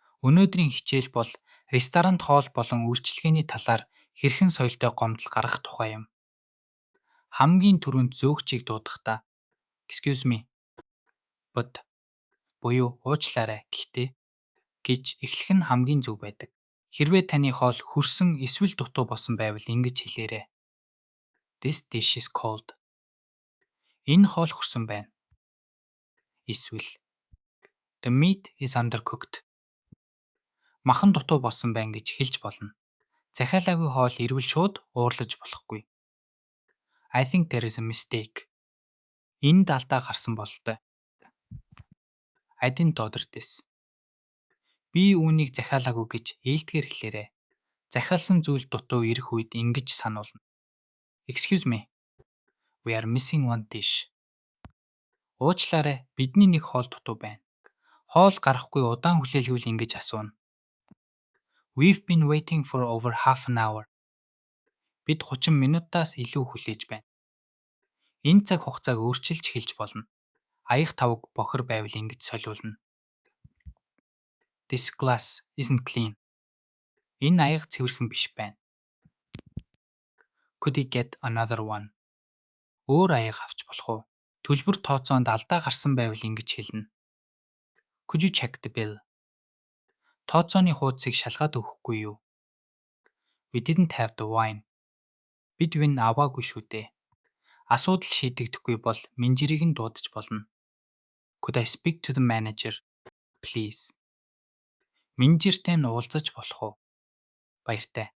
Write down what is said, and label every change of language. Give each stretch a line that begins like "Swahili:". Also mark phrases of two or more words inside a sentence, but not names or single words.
Mongolian: Өнөөдрийн хичээл бол ресторанд хоол болон үйлчилгээний талаар хэрхэн соёлтой гомдол гаргах тухай юм. Хамгийн түрүүнд зөөгчийг дуудахдаа
English: "Excuse me, but"
Mongolian: буюу "Уучлаарай, гэхдээ" гэж эхлэх нь хамгийн зөв байдаг. Хэрвээ таны хоол хүрсэн эсвэл дутуу болсон байвал ингэж хэлээрэй.
English: "This dish is cold."
Mongolian: Энэ хоол хүрсэн байна.
English: Эсвэл "The meat is undercooked."
Mongolian: Махан дутуу болсон байна гэж хэлж болно. Захиалаагүй хоол ирвэл шууд уурлаж болохгүй.
English: "I think there is a mistake."
Mongolian: Энд алдаа гарсан бололтой.
English: "I didn't order this."
Mongolian: Би үүнийг захиалаагүй гэж ээлдгээр хэлээрэй. Захиалсан зүйл дутуу ирэх үед ингэж сануулна.
English: "Excuse me. We are missing one dish."
Mongolian: Уучлаарай, бидний нэг хоол дутуу байна. Хоол гарахгүй удаан хүлээлгэвэл ингэж асууна.
English: "We've been waiting for over half an hour."
Mongolian: Бид 30 минутаас илүү хүлээж байна. Энэ цаг хугацааг өөрчилж хэлж болно. Аяг тавг бохир байвал ингэж солиулна.
English: "This glass isn't clean."
Mongolian: Энэ аяга цэвэрхэн биш байна.
English: "Could you get another one?"
Mongolian: Өөр аяга авч болох уу? Төлбөр тооцоонд алдаа гарсан байвал ингэж хэлнэ.
English: "Could you check the bill?"
Mongolian: Тооцооны хуудсыг шалгаад өгөхгүй юу?
English: "We didn't have the wine."
Mongolian: Бид вин аваагүй шүү дээ. Асуудал шийдэгдэхгүй бол менежерийг нь дуудаж болно.
English: "Could I speak to the manager, please?"
Mongolian: Менежертэй нь уулзаж болох уу? Баяртай.